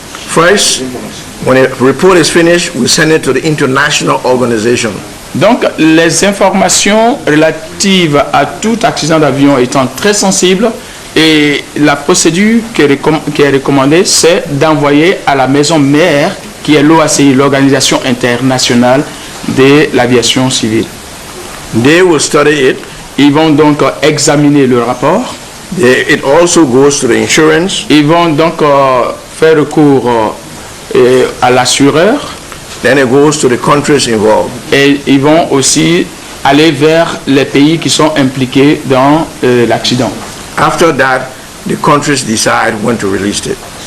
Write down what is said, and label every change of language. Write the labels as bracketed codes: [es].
[en] First, when a report is finished, we send it to the international organization. [fr] Donc, les informations relatives à tout accident d'avion étant très sensibles, et la procédure qui est recommandée, c'est d'envoyer à la maison mère, qui est l'OACI, l'Organisation internationale de l'aviation civile. [en] They will study it. [fr] Ils vont donc examiner le rapport. [en] It also goes to the insurance. [fr] Ils vont donc faire recours à l'assureur. [en] Then it goes to the countries involved. [fr] Et ils vont aussi aller vers les pays qui sont impliqués dans l'accident. [en] After that, the countries decide when to release it.